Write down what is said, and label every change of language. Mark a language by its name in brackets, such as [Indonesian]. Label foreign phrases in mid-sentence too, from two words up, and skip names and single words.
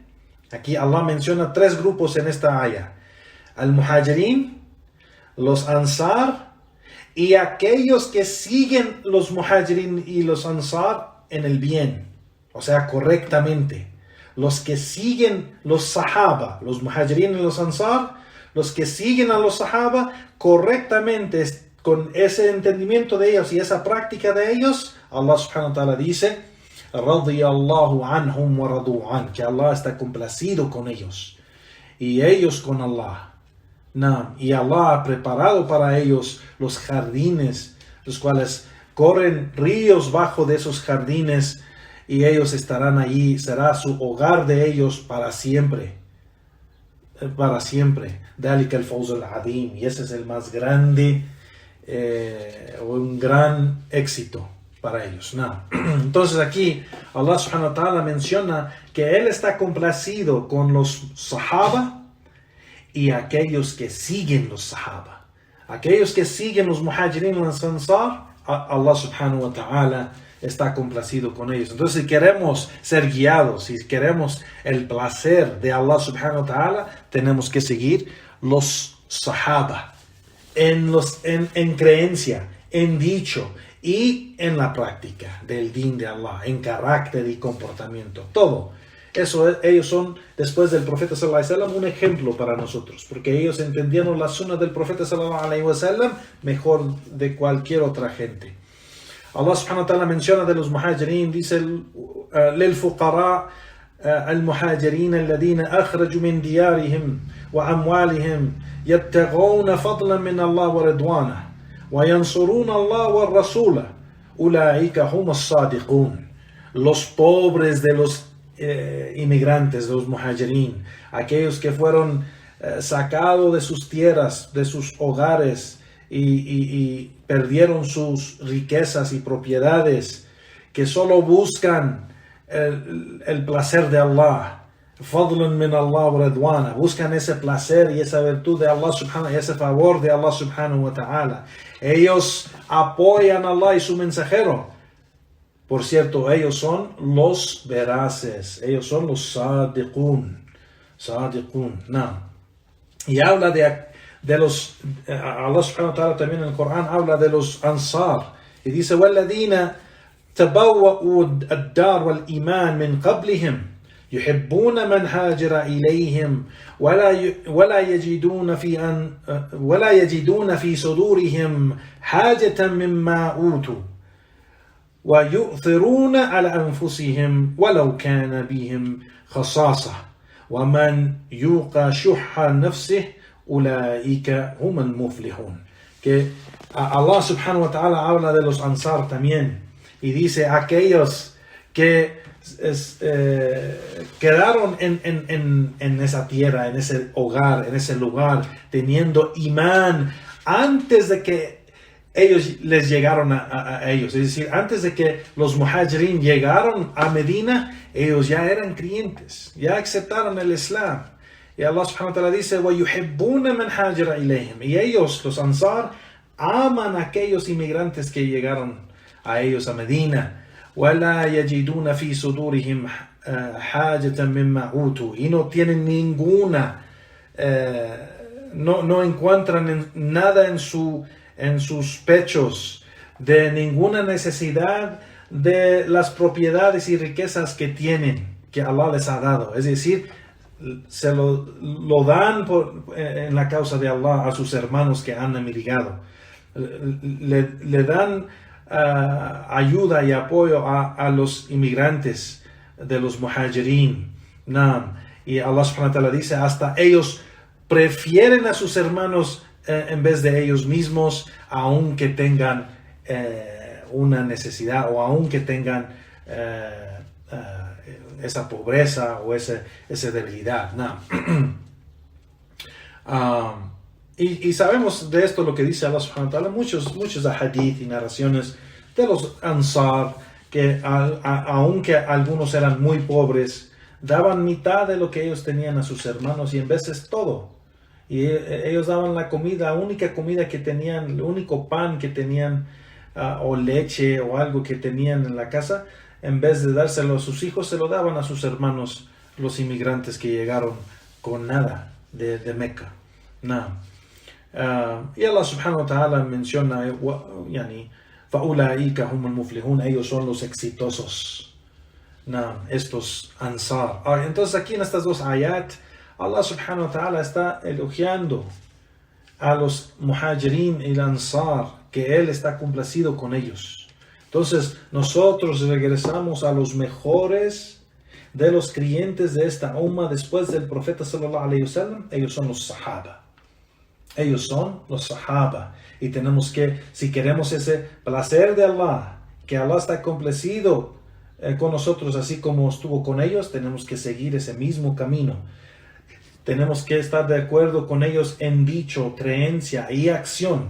[Spanish] Aquí Allah menciona tres grupos en esta aya: al muhajirin, los ansar y aquellos que siguen los muhajirin y los ansar en el bien, o sea, correctamente. Los que siguen los sahaba, los muhajirin y los ansar, los que siguen a los sahaba correctamente, con ese entendimiento de ellos y esa práctica de ellos, Allah [Arabic] سبحانه وتعالى [Spanish] dice: [Arabic] رضي الله عنهم ورضوا عن, [Spanish] que Allah está complacido con ellos y ellos con Allah. Y Allah ha preparado para ellos los jardines, los cuales corren ríos bajo de esos jardines, y ellos estarán allí, será su hogar de ellos para siempre. Para siempre. [Arabic] ذلك الفوز العظيم. [Spanish] Y ese es el más grande, un gran éxito para ellos. Entonces aquí Allah [Arabic] سبحانه وتعالى [Spanish] menciona que Él está complacido con los sahaba y aquellos que siguen los sahaba. Aquellos que siguen los muhajirin y los ansar, Allah [Arabic] سبحانه وتعالى [Spanish] está complacido con ellos. Entonces, si queremos ser guiados, si queremos el placer de Allah [Arabic] سبحانه وتعالى, [Spanish] tenemos que seguir los sahaba en creencia, en dicho y en la práctica del din de Allah, en carácter y comportamiento. Todo eso, ellos son, después del profeta [Arabic] صلى الله عليه وسلم, [Spanish] un ejemplo para nosotros, porque ellos entendieron la sunna del profeta [Arabic] صلى الله عليه وسلم [Spanish] mejor de cualquier otra gente. Allah [Arabic] سبحانه وتعالى [Spanish] menciona de los muhajirin, dice: [Arabic] للفقراء المهاجرين الذين أخرجوا من ديارهم وأموالهم يبتغون فضلا من الله ورضوانه وينصرون الله والرسول أولئك هم الصادقون. [Spanish] Los pobres de los inmigrantes, de los muhajirin, aquellos que fueron sacados de sus tierras, de sus hogares y perdieron sus riquezas y propiedades, que solo buscan el placer de Allah, [Arabic] فضل من الله ورضوانا, [Spanish] buscan ese placer y esa virtud de Allah subhanahu, ese favor de Allah [Arabic] سبحانه وتعالى. [Spanish] Ellos apoyan a Allah y su mensajero. Por cierto, ellos son los veraces, ellos son los sadiqun. No. Y habla de los, Allah [Arabic] سبحانه وتعالى [Spanish] también en el Corán habla de los ansar. Y dice, [Arabic] وَالَّذِينَ تَبَوَّأُوا الدَّارَ وَالْإِيمَانَ مِنْ قَبْلِهِمْ يُحِبُّونَ مَنْ هَاجَرَ إِلَيْهِمْ ولا يجدون في صدورهم حاجة مما أوتوا ويؤثرون على أنفسهم ولو كان بهم خصاصة ومن يوق شح نفسه أولئك هم المفلحون. [Spanish] Que Allah [Arabic] سبحانه وتعالى [Spanish] habla de los ansar también y dice aquellos que quedaron en esa tierra, en ese hogar, en ese lugar, teniendo imán antes de que ellos les llegaron a ellos. Es decir, antes de que los muhajirin llegaron a Medina, ellos ya eran creyentes, ya aceptaron el Islam. Y Allah [Arabic] سبحانه وتعالى [Spanish] dice, [Arabic] وَيُحِبُّونَ مَنْ هَاجَرَ إِلَيْهِمْ. [Spanish] Y ellos, los ansar, aman a aquellos inmigrantes que llegaron a ellos a Medina. [Arabic] وَلَا يَجِدُونَ فِي صُدُورِهِمْ حَاجَةً مِمَّا أُوتُوا. [Spanish] Y no tienen ninguna, no encuentran nada en sus pechos de ninguna necesidad de las propiedades y riquezas que tienen, que Allah les ha dado. Es decir, se lo dan en la causa de Allah a sus hermanos que han emigrado. Le dan ayuda y apoyo a los inmigrantes de los muhajirin. Y Allah [Arabic] سبحانه وتعالى [Spanish] dice, hasta ellos prefieren a sus hermanos en vez de ellos mismos, aunque tengan una necesidad o aunque tengan esa pobreza o esa debilidad. Y sabemos de esto lo que dice Allah [Arabic] سبحانه وتعالى, [Spanish] muchos hadith y narraciones de los ansar, que aunque algunos eran muy pobres, daban mitad de lo que ellos tenían a sus hermanos y en veces todo. Y ellos daban la única comida que tenían, el único pan que tenían, o leche o algo que tenían en la casa, en vez de dárselo a sus hijos, se lo daban a sus hermanos, los inmigrantes que llegaron con nada de Meca. Y Allah [Arabic] سبحانه وتعالى [Spanish] menciona, [Arabic] فَأُولَٰئِكَ هُمُ الْمُفْلِحُونَ. [Spanish] Ellos son los exitosos, estos ansar. Entonces aquí en estas dos ayat, Allah [Arabic] سبحانه وتعالى [Spanish] está elogiando a los muhajirin y el ansar, que Él está complacido con ellos. Entonces nosotros regresamos a los mejores de los creyentes de esta umma después del profeta [Arabic] صلى الله عليه وسلم. [Spanish] Ellos son los sahaba. Ellos son los sahaba. Y tenemos que, si queremos ese placer de Allah, que Allah está complacido con nosotros así como estuvo con ellos, tenemos que seguir ese mismo camino. Tenemos que estar de acuerdo con ellos en dicho, creencia y acción.